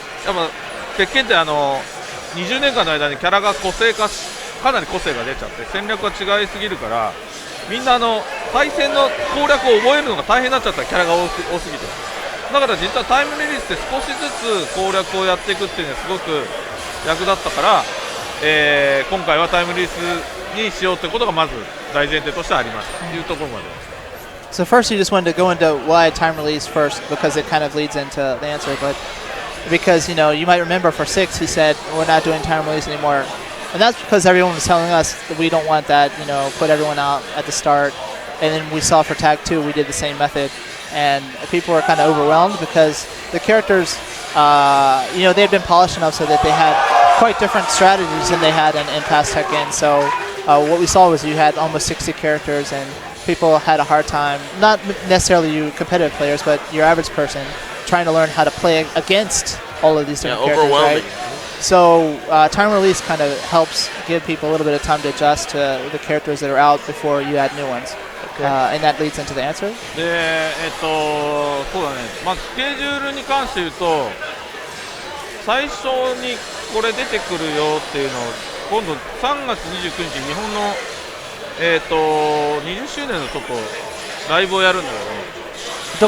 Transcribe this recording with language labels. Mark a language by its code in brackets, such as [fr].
[ja] ぱ鉄拳って20年間の間にキャラが個性化かなり個性が出ちゃって戦略が違いすぎるからみんな対戦の攻略を覚えるのが大変になっちゃったキャラが多すぎてだから実はタイムリリースって少しずつ攻略をやっていくっていうのはすごく役立ったから、今回はタイムリリースにしようということがまず大前提としてありましたというところまで。 [en] So first you just wanted to go into why time release first because it kind of leads into the answer, but because you might remember for 6 he said we're not doing time release anymore. And that's because everyone was telling us that we don't want that, put everyone out at the start. And then we saw for Tag 2, we did the same method. And people were kind of overwhelmed because the characters, they had been polished enough so that they had quite different strategies than they had in past Tekken. So what we saw was you had almost 60 characters, and people had a hard time, not necessarily you competitive players, but your average person trying to learn how to play against all of these different characters, overwhelming. right? So time release kind of helps give people a little bit of time to adjust to the characters that are out before you add new ones. And that leads into the answer. [ja] で、そうだね、まずスケジュールに関して言うと、最初にこれ出てくるよっていうのを、今度3月29日、日本の、20周年のちょっとライブをやるんだけど、